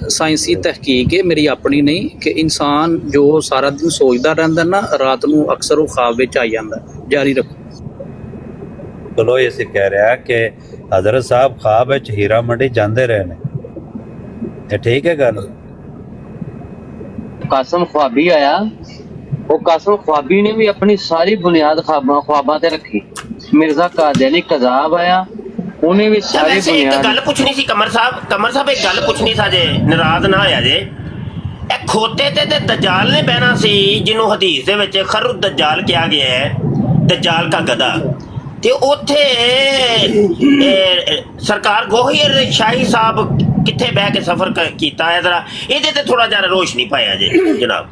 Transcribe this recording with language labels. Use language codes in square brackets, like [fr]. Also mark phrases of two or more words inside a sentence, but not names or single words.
[pa] ਸਾਇੰਸੀ ਤਹਿਕੀਕ ਹੈ ਮੇਰੀ ਆਪਣੀ ਨਹੀਂ ਕਿ ਇਨਸਾਨ ਜੋ ਸਾਰਾ ਦਿਨ ਸੋਚਦਾ ਰਹਿੰਦਾ ਨਾ ਰਾਤ ਨੂੰ ਅਕਸਰ ਉਹ ਖਾਬ ਵਿੱਚ ਆ ਜਾਂਦਾ। ਜਾਰੀ ਰੱਖੋ। ਚਲੋ ਇਹ ਕਹਿ ਰਿਹਾ ਕਿ ਹਜ਼ਰਤ ਸਾਹਿਬ ਖਾਬ ਵਿੱਚ ਹੀਰਾ ਮੰਡੀ ਜਾਂਦੇ ਰਹੇ ਨੇ ਇਹ ਠੀਕ ਹੈ ਗੱਲ? [ur] ਕਾਸਮ خوابی آیا وہ قاسم خوابی نے بھی اپنی ساری بنیاد [pa] ਖ਼ਾਬਾਂ ਤੇ ਰੱਖੀ। [ur] مرزا قادیانی کذاب آیا انہیں بھی ساری [pa] ਵੈਸੇ ਇੱਕ [ur] बुनियाद [pa] ਗੱਲ ਪੁੱਛਣੀ ਸੀ ਕਮਰ ਸਾਹਿਬ ਇੱਕ ਗੱਲ ਪੁੱਛਣੀ ਸੀ ਜੇ ਨਾਰਾਜ਼ ਨਾ ਹੋਇਆ ਜੇ। ਇਹ ਖੋਤੇ ਤੇ ਦਜਾਲ ਨੇ ਬਹਿਣਾ ਸੀ ਜਿਹਨੂੰ ਹਦੀਸ ਦੇ ਵਿੱਚ ਖਰੂ ਦਜਾਲ ਕਿਹਾ ਗਿਆ ਹੈ ਦਜਾਲ ਦਾ ਗਧਾ ਤੇ ਉੱਥੇ ਸਰਕਾਰ ਗੋਹਰ ਸ਼ਾਹੀ ਸਾਹਿਬ ਕਿੱਥੇ ਬਹਿ ਕੇ ਸਫ਼ਰ ਕੀਤਾ ਹੈ ਜ਼ਰਾ ਇਹਦੇ ਤੇ ਥੋੜਾ ਜਿਹਾ ਰੋਸ਼ਨੀ ਪਾਇਆ ਜੇ ਜਨਾਬ।